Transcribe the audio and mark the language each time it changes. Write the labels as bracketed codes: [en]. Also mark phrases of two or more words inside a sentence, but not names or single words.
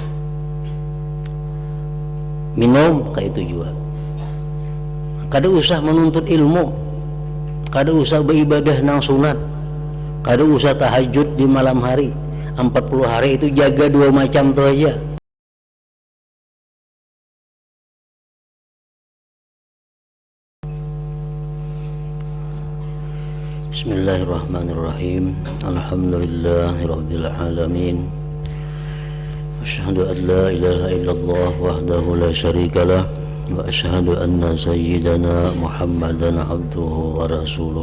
[bjn] Minum kayak itu juga, kada usah menuntut ilmu, kada usah beribadah nang sunat, kada usah tahajud di malam hari 40 hari itu jaga 2 macam tu aja. [ar] Bismillahirrahmanirrahim. الحمد لله رب العالمين. أشهد أن لا إله إلا الله وحده لا شريك له وأشهد أن سيدنا محمدا عبده ورسوله.